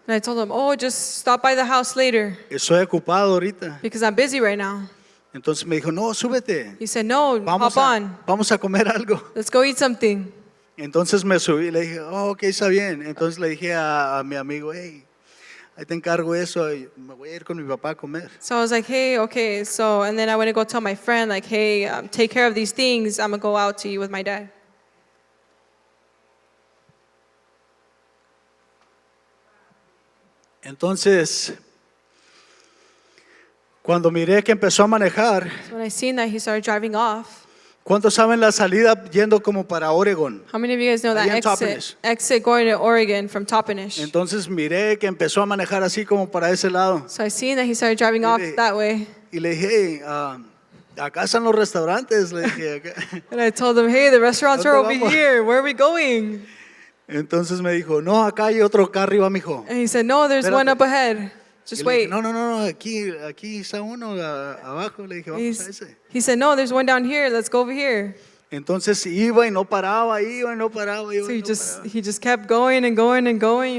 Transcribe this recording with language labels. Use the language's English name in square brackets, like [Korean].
[English] And I told him, oh, just stop by the house later [Spanish] Estoy ocupado ahorita. [English] because I'm busy right now. [Spanish] Entonces me dijo, no, súbete. [English] He said, no, [Spanish] Vamos [English] hop on, [Spanish] vamos a comer algo. [English] let's go eat something. [Spanish] Entonces me subí y le dije, oh, ok, está bien. Entonces le dije a mi amigo, hey, ahí te encargo eso, y me voy a ir con mi papá a comer. [English] So I was like, hey, okay. So, and then I went to go tell my friend, like, hey, take care of these things. I'm going to go out to eat with my dad. [Spanish] Entonces, cuando miré que empezó a manejar, [English] So when I seen that, he started driving off. [Spanish] ¿cuántos saben la salida yendo como para Oregon? [English] How many of you guys know that [Spanish] Allá en Toppenish. [English] exit going to Oregon from Toppenish? [Spanish] Entonces miré que empezó a manejar así como para ese lado. [English] So I seen that he started driving off [Spanish] Dile- [English] that way. [Spanish] Y le dije, hey, acá están los restaurantes. Le dije, acá. [English] And I told him, hey, the restaurants are [Spanish] ¿Dónde [English] over [Spanish] vamos? [English] here. Where are we going? [Spanish] Entonces me dijo, no, acá hay otro carro arriba, mijo. [English] And he said, no, there's [Spanish] Espérate. [English] one up ahead. [Spanish] Y [English] Just [Spanish] le dije, no, aquí está uno abajo. Le dije, vamos a ese. [English] He said, no, there's one down here. Let's go over here. [Spanish] Entonces iba y no paraba, iba y no paraba. [English] So he just kept going and going and going.